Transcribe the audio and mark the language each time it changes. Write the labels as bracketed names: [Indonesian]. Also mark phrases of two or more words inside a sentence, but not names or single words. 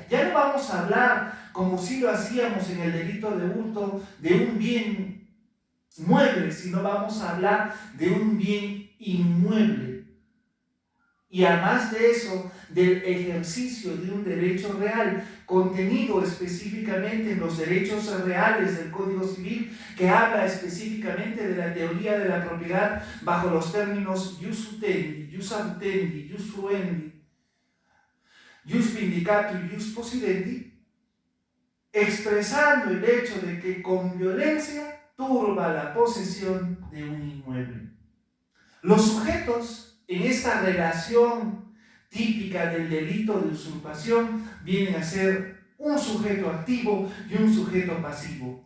[Spanish] Ya no vamos a hablar, como si lo hacíamos en el delito de hurto, de un bien mueble, sino vamos a hablar de un bien inmueble. Y además de eso, del ejercicio de un derecho real, contenido específicamente en los derechos reales del Código Civil, que habla específicamente de la teoría de la propiedad bajo los términos [Latin] jus utendi, jus abutendi, jus fruendi, jus vindicato [Spanish] y [Latin] jus possidendi, [Spanish] expresando el hecho de que con violencia turba la posesión de un inmueble. Los sujetos en esta relación típica del delito de usurpación vienen a ser un sujeto activo y un sujeto pasivo.